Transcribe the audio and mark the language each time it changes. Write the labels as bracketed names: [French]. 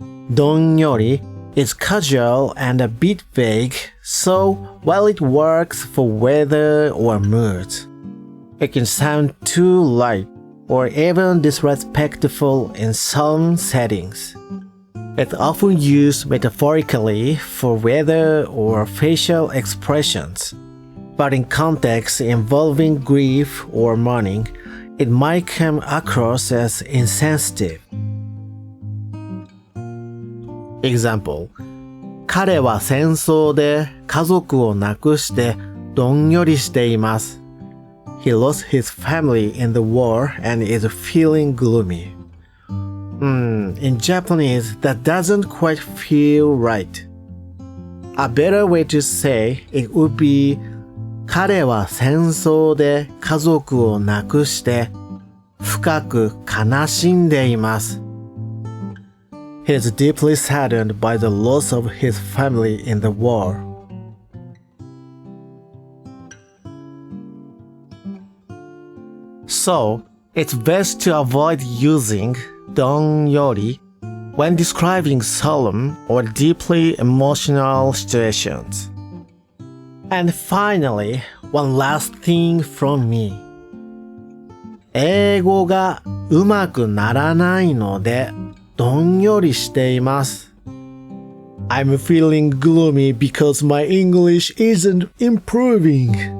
[English] どんより is casual and a bit vague, so while it works for weather or moods, it can sound too light or even disrespectful in some settings. It's often used metaphorically for weather or facial expressions, but in contexts involving grief or mourning, it might come across as insensitive. [Japanese] Example: 彼は戦争で家族を亡くしてどんよりしています。 [English] He lost his family in the war and is feeling gloomy. In Japanese, that doesn't quite feel right. A better way to say it would be [Japanese] 彼は戦争で家族を亡くして深く悲しんでいます。 [English] He is deeply saddened by the loss of his family in the war. So, it's best to avoid using どんより when describing solemn or deeply emotional situations. And finally, one last thing from me. [Japanese] 英語がうまくならないのでどんよりしています。 [English] I'm feeling gloomy because my English isn't improving.